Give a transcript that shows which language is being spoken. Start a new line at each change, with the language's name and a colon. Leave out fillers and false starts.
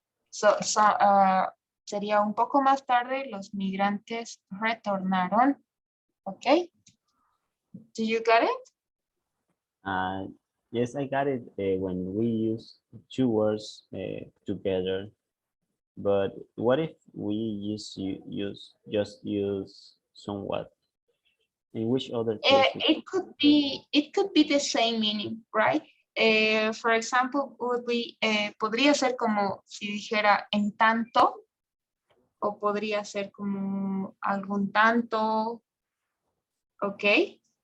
Spanish: So sería un poco más tarde, los migrantes retornaron
English: Okay, do you get it? Yes, I got it when we use two words together. But what if we just use somewhat? In which other cases? It could be the same meaning, right? For example, would be,
Spanish: podría ser como si dijera en tanto, o podría ser como algún tanto, okay?